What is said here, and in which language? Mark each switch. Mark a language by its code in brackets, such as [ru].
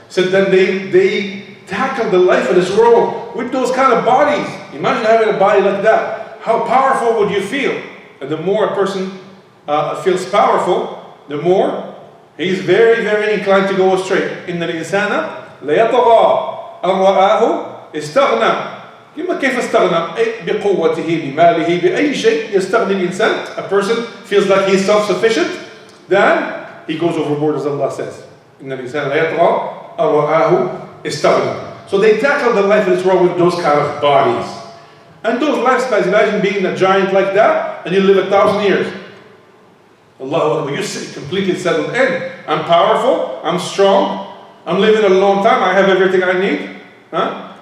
[en] So then they tackled the life of this world with those kind of bodies. Imagine having a body like that. How powerful would you feel? And the more a person feels powerful, the more he's very, very inclined to go astray. [ar] إن الإنسان ليطغى أن رآه استغنى. كيف استغنى؟ بقوته بماله بأي شيء يستغني الإنسان. [en] A person feels like he's self-sufficient, then he goes overboard, as Allah says. [ar] إن الإنسان ليطغى أن رآه استغنى. [en] So they tackle the life of this world with those kind of bodies. And those lifestyles, imagine being a giant like that and you live 1,000 years. Allah, you're completely settled in. I'm powerful, I'm strong, I'm living a long time, I have everything I need. Huh?